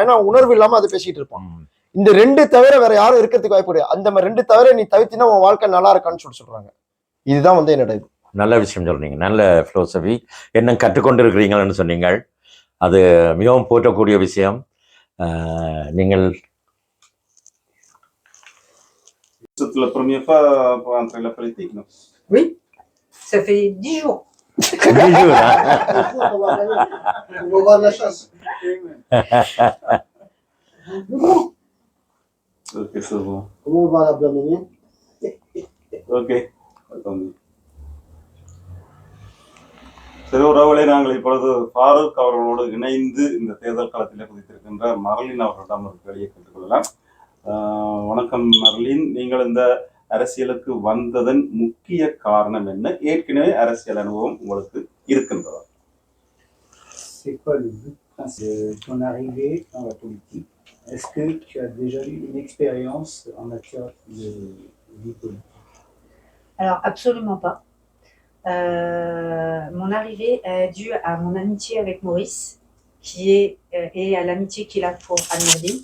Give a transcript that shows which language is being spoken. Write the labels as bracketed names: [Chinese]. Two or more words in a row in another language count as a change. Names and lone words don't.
[Tamil] ஏன்னா உணர்வு இல்லாம அதை பேசிட்டு இருப்பான். இந்த ரெண்டு தவிர வேற யாரும் இருக்கிறதுக்கு வாய்ப்பு கிடையாது. அந்த மாதிரி ரெண்டு தவிர நீ தவிர்த்தினா உன் வாழ்க்கை நல்லா இருக்கான்னு சொல்றாங்க. இதுதான் வந்து என்னோட இது. நல்ல விஷயம் சொல்றீங்க. நல்ல பிலோசபி என்ன கற்றுக்கொண்டு இருக்கிறீங்கன்னு சொன்னீங்க. அது மிகவும் போற்றக்கூடிய விஷயம். நீங்கள் [French] la première fois pour entrer la politique, non? Oui, ça fait 10 jours. 10 jours, hein? On va voir la chasse. Ok, c'est bon. Comment on va la blâmer? Ok, attendez. [Tamil] சரி, உறவுகளை நாங்கள் இப்பொழுது ஃபாரூக் அவர்களோடு இணைந்து இந்த தேர்தல் களத்திலே குதித்திருக்கின்ற மரலின் அவர்களிடம் ஒரு கேள்வியை கேட்டுக்கொள்ளலாம். வணக்கம் மரலின், நீங்கள் இந்த அரசியலுக்கு வந்ததன் முக்கிய காரணம் என்ன? ஏற்கனவே அரசியல் அனுபவம் உங்களுக்கு இருக்கின்றதா? [French] C'est quoi le but de ton arrivée dans la politique? Est-ce que tu as déjà eu une expérience en matière de vie politique? Alors, absolument pas. Mon arrivée est due à mon amitié avec Maurice, et à l'amitié qu'il a pour Amirdine.